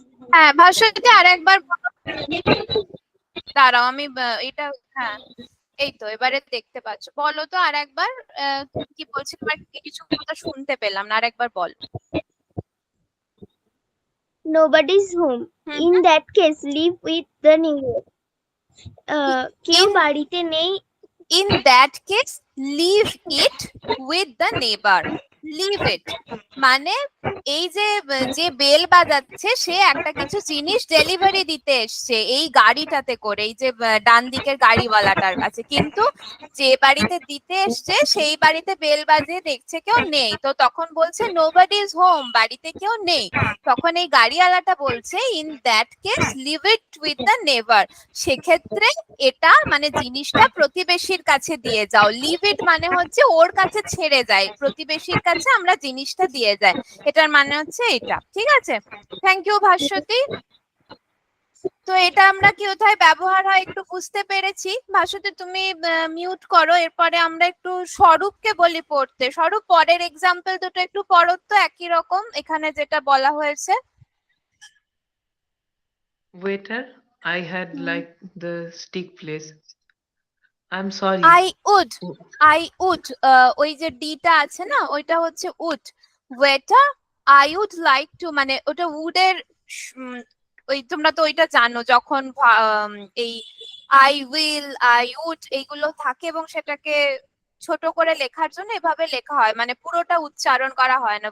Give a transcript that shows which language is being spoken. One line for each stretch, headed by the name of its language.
Bangla: হ্যাঁ ভাস্বতী আর একবার দাঁড়াও আমি এটা হ্যাঁ এই তো এবারে দেখতে পাচ্ছ, বলো তো আর একবার কি বলছি, তোমার কিছু কথা শুনতে পেলাম না, আর একবার বল।
English: Nobody's home. In that case, live with the neighbor.
Bangla: কেউ
English: In-
Bangla: বাড়িতে নেই।
English: In that case, leave it with the neighbor.
Bangla: Leave it মানে এই যে যে বেল বাজাচ্ছে সে একটা কিছু জিনিস ডেলিভারি দিতে এসছে এই গাড়িটাতে করে, এই যে ডান দিকের গাড়িওয়ালাটার কাছে, কিন্তু যে বাড়িতে দিতে এসছে সেই বাড়িতে বেল বাজিয়ে দেখছে কেউ নেই, তো তখন বলছে
English: nobody is home,
Bangla: বাড়িতে কেউ নেই। তখন এই গাড়িওয়ালাটা বলছে
English: in that case leave it with the neighbour,
Bangla: সেক্ষেত্রে এটা মানে জিনিসটা প্রতিবেশীর কাছে দিয়ে যাও।
English: leave it
Bangla: মানে হচ্ছে ওর কাছে ছেড়ে যায়, প্রতিবেশীর কাছে আমরা জিনিসটা দিয়ে যাই, এটার মানে হচ্ছে এটা। ঠিক আছে,
English: thank you
Bangla: ভাস্বতী। তো এটা আমরা কি কোথায় ব্যবহার হয় একটু বুঝতে পেরেছি। ভাস্বতী তুমি মিউট করো, এরপরে আমরা একটু স্বরূপকে বলি পড়তে। স্বরূপ পরের এক্সাম্পল দুটো একটু পড়ো তো, একই রকম এখানে যেটা বলা হয়েছে।
English: Waiter, I had like the stick please. I'm sorry. I would
Bangla: ওই যে ডিটা আছে না ওইটা হচ্ছে would.
English: waiter I would like to
Bangla: মানে ওটা উডের ওই তোমরা তো ওইটা জানো যখন এই
English: I will I would
Bangla: এইগুলো থাকে এবং সেটাকে ছোট করে লেখার জন্য এভাবে লেখা হয়, মানে পুরোটা উচ্চারণ করা হয় না।